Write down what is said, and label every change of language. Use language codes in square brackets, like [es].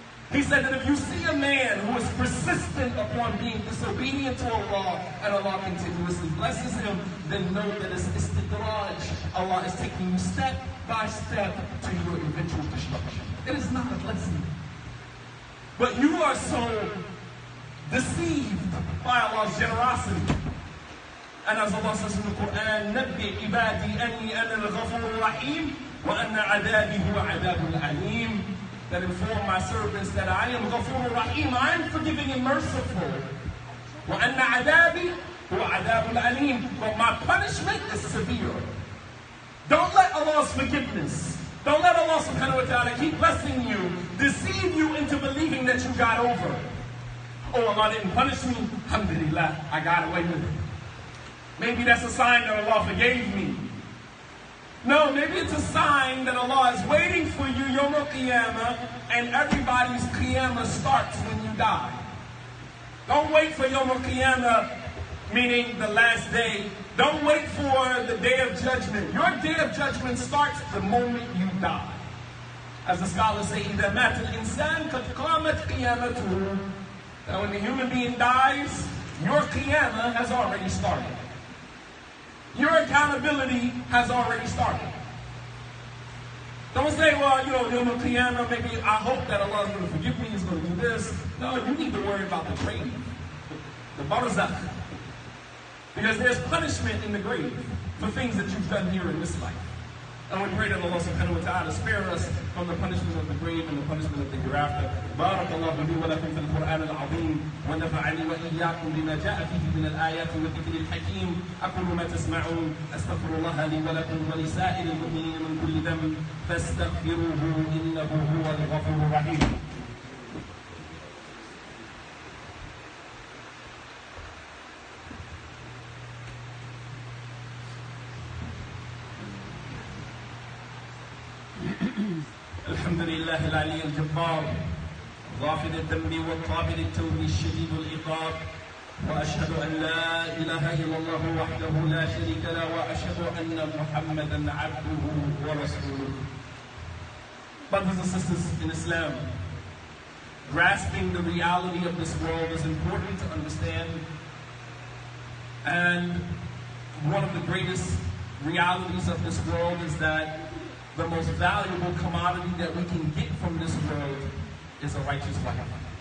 [en] He said that if you see a man who is persistent upon being disobedient to Allah and Allah continuously blesses him, then know that it's istidraj. Allah is taking you step by step to your eventual destruction. It is not a blessing. But you are so deceived by Allah's generosity. And as Allah says in the Quran, [ar] نَبِّئْ عِبَادِي أَنِّي أَنَا الْغَفُورُ الرَّحِيمُ وَأَنَّ عَذَابِي هُوَ عَذَابُ الْعَلِيمُ. [en] That inform my servants that I am Ghafur Rahim, I am forgiving and merciful. [ar] وَأَنَّ عَذَابِي هُوَ عَذَابُ الْعَلِيمُ. [en] But my punishment is severe. Don't let Allah's forgiveness, don't let Allah subhanahu wa ta'ala keep blessing you, deceive you into believing that you got over. Oh, Allah didn't punish me. Alhamdulillah, I got away with it. Maybe that's a sign that Allah forgave me. No, maybe it's a sign that Allah is waiting for you, Yawm al-Qiyamah, and everybody's Qiyamah starts when you die. Don't wait for Yawm al-Qiyamah, meaning the last day. Don't wait for the day of judgment. Your day of judgment starts the moment you die. As the scholars say, [ar] إِذَا مَاتَ الْإِنسَانِ قَدْ قَامَتْ قِيَامَتُهُ. [en] That when the human being dies, your Qiyamah has already started. Your accountability has already started. Don't say, well, Yawm al-Qiyamah, maybe I hope that Allah is going to forgive me, He's going to do this. No, you need to worry about the grave, the barzakh. Because there's punishment in the grave for things that you've done here in this life. And we pray that Allah subhanahu wa ta'ala spare us from the punishment of the grave and the punishment of the hereafter. [ar] بارك الله لي ولكم في القرآن العظيم ونفعني وإياكم بما جاء فيه من الآيات والذكر الحكيم. أقول ما تسمعون أستغفر الله لي ولكم ولسائر المؤمنين من كل ذنب فاستغفروه إنه هو الغفور الرحيم. الحمد لله العلي الجبار غافل الذنب والقابل التوب الشديد العقاب واشهد ان لا اله الا الله وحده لا شريك له واشهد ان محمدا عبده ورسوله. [en] Brothers and sisters in Islam, grasping the reality of this world is important to understand, and one of the greatest realities of this world is that the most valuable commodity that we can get from this world is a righteous wife.